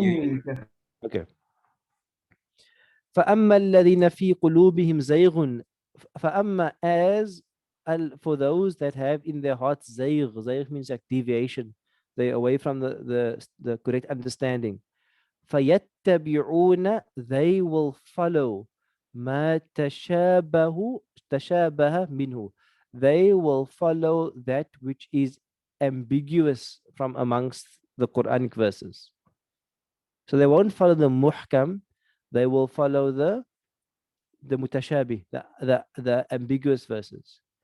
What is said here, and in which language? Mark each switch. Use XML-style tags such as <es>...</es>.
<en>can- Okay.</en> <ar>فأما الذين في قلوبهم زيغ فأما</ar> <en>as for those that have in their hearts زيغ. زيغ means like deviation. They're away from the correct understanding.</en> <ar>فيتبعون,</ar> <en>they will follow</en> <ar>ما تشابه منه.</ar> <en>They will follow that which is ambiguous from amongst the Quranic verses. So they won't follow the muhkam, they will follow the mutashabih, the ambiguous verses.</en>